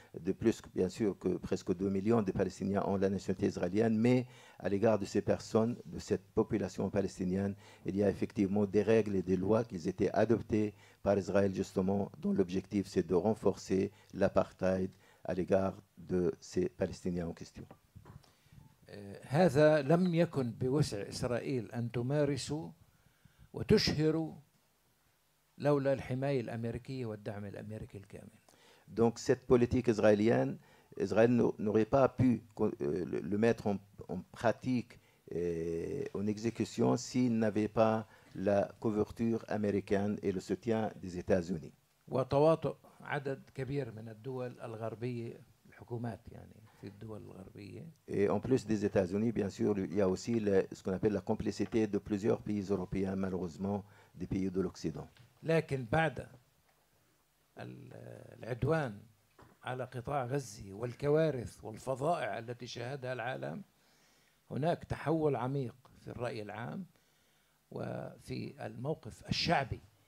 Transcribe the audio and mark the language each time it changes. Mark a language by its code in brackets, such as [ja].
[fr] de plus, bien sûr, que presque 2 millions de Palestiniens ont la nationalité israélienne, mais à l'égard de ces personnes, de cette population palestinienne, il y a effectivement des règles et des lois qui étaient adoptées par Israël justement, dont l'objectif c'est de renforcer l'apartheid à l'égard de ces Palestiniens en question. [ar] هذا لم يكن بوسع إسرائيل أن تمارسوا وتشهروا لولا الحماية الأمريكية والدعم الأمريكي الكامل. [fr] Donc cette politique israélienne, Israël n'aurait pas pu le mettre en pratique, en exécution, s'il n'avait pas la couverture américaine et le soutien des États-Unis. [ar] وتواطؤ عدد كبير من الدول الغربية الحكومات يعني في الدول الغربية. [fr] Et en plus des États-Unis, bien sûr, il y a aussi ce qu'on appelle la complicité de plusieurs pays européens, malheureusement, des pays de l'Occident. [ar] لكن بعد العدوان على قطاع غزة والكوارث والفظائع التي شاهدها العالم، هناك تحول عميق في الرأي العام وفي الموقف الشعبي